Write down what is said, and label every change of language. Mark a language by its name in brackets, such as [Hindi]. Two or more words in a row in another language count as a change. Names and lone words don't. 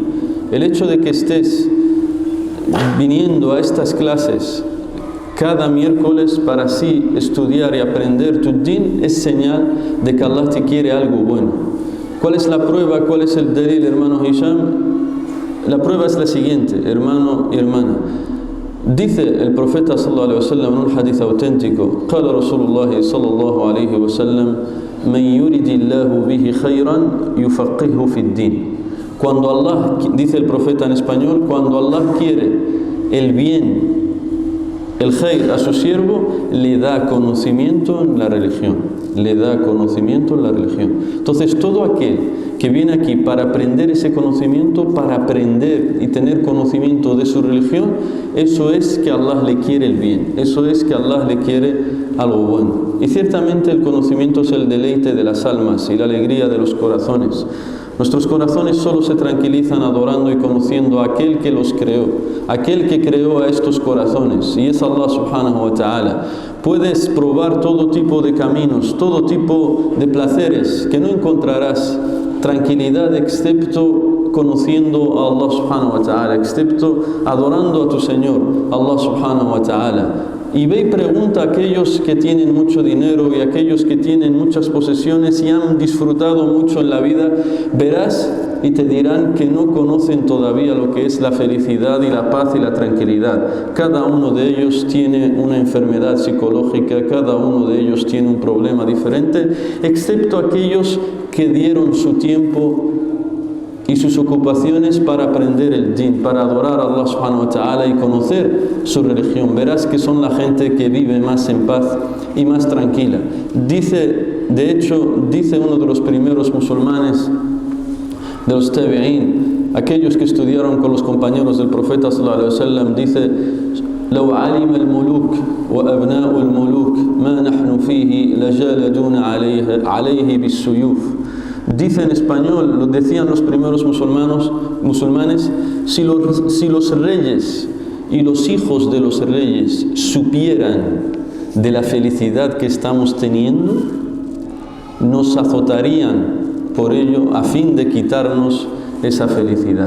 [Spanish] El hecho de que estés viniendo a estas clases cada miércoles para así estudiar y aprender tu din es señal de que Allah te quiere algo bueno. ¿Cuál es la prueba? ¿Cuál es el dalil, hermano Hisham? La prueba es la siguiente, hermano y hermana. Dice el profeta [Arabic] صلى الله عليه وسلم [Spanish] en un hadith auténtico: [Arabic] قال رسول الله صلى الله عليه وسلم من يريد الله به خيرا يفقهه في الدين. [Spanish] Cuando Allah, dice el profeta en español, cuando Allah quiere el bien, el khair a su siervo, le da conocimiento en la religión. Le da conocimiento en la religión. Entonces, todo aquel que viene aquí para aprender ese conocimiento, para aprender y tener conocimiento de su religión, eso es que Allah le quiere el bien. Eso es que Allah le quiere algo bueno. Y ciertamente el conocimiento es el deleite de las almas y la alegría de los corazones. Nuestros corazones solo se tranquilizan adorando y conociendo a aquel que los creó, aquel que creó a estos corazones, y es Allah [Arabic] سبحانه وتعالى. [Spanish] Puedes probar todo tipo de caminos, todo tipo de placeres, que no encontrarás tranquilidad excepto conociendo a Allah [Arabic] سبحانه وتعالى, [Spanish] excepto adorando a tu Señor, [Arabic] الله سبحانه وتعالى. [Spanish] Y ve y pregunta a aquellos que tienen mucho dinero y a aquellos que tienen muchas posesiones y han disfrutado mucho en la vida, verás y te dirán que no conocen todavía lo que es la felicidad y la paz y la tranquilidad. Cada uno de ellos tiene una enfermedad psicológica, cada uno de ellos tiene un problema diferente, excepto aquellos que dieron su tiempo y sus ocupaciones para aprender el din, para adorar a Allah [Arabic] سبحانه وتعالى [Spanish] y conocer su religión. Verás que son la gente que vive más en paz y más tranquila. De hecho, dice uno de los primeros musulmanes, de los tabi'in, aquellos que estudiaron con los compañeros del profeta [Arabic] صلى الله عليه وسلم, [Spanish] dice: [Arabic] لو علم الملوك وأبناء الملوك ما نحن فيه لجالدون عليه بالسيوف. [Spanish] Dice en español, lo decían los primeros musulmanes, si los reyes y los hijos de los reyes supieran de la felicidad que estamos teniendo, nos azotarían por ello a fin de quitarnos esa felicidad.